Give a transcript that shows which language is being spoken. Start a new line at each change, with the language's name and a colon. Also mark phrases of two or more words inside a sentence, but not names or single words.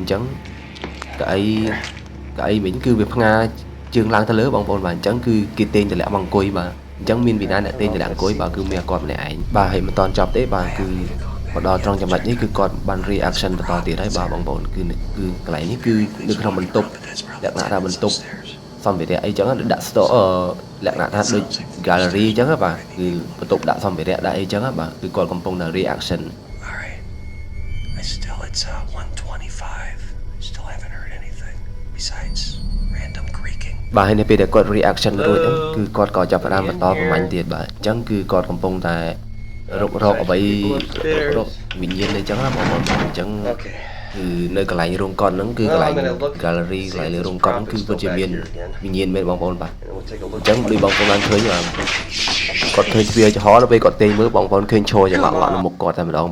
Khmer: ញ្ចឹងកៅអីវិញគឺវាផ្ងាជើងឡើងទៅលើបងប្អូនបាទអញ្ចឹងគឺគេទាញតម្លាក់មកអង្គុយបាទអញ្ចឹងមានវិណាអ្នកទាញតម្លាក់អង្គុយបាទគឺមានគាត់ម្នាក់ឯងបាទហើយមិនតន់ចប់ទេបាទគឺមកដល់ត្រង់ចំណុចនេះគឺគាត់បាន reaction បន្តទៀតហើយបាទបងប្អូនគឺកន្លែងនេះគឺនៅក្នុងបន្ទប់លក្ខណៈថាបន្ទប់សម្ភារៈអីចឹងដាក់ store លក្ខណៈថាដូច gallery ចឹងបាទគឺបន្ទប់ដាក់សម្ភារៈដាក់អីចឹងបាទគឺគាត់កំពុងតែ reaction
English: It's 1:25. Still haven't heard anything besides random creaking.
Khmer: បាទហើយនៅពេលដែលគាត់ reaction រួចហ្នឹងគឺគាត់ក៏ចាប់ផ្ដើមបន្តប្រមាញ់ទៀតបាទអញ្ចឹងគឺគាត់កំពុងតែរកអ្វីរកវិញ្ញាណអីចឹងណាបងប្អូនអញ្ចឹងគឺនៅកន្លែងរោងកុនហ្នឹងគឺកន្លែង gallery កន្លែ ងលើរោងកុនគឺពិតជាមានវិញ្ញាណមែនបងប្អូនបាទអញ្ចឹងដូចបងប្អូនបានឃើញបាទគាត់ឃើញទ្វារចំហដល់ពេលគាត់ទេមើលបងប្អូនឃើញឈរយ៉ាងងក់នៅមុខគាត់តែម្ដង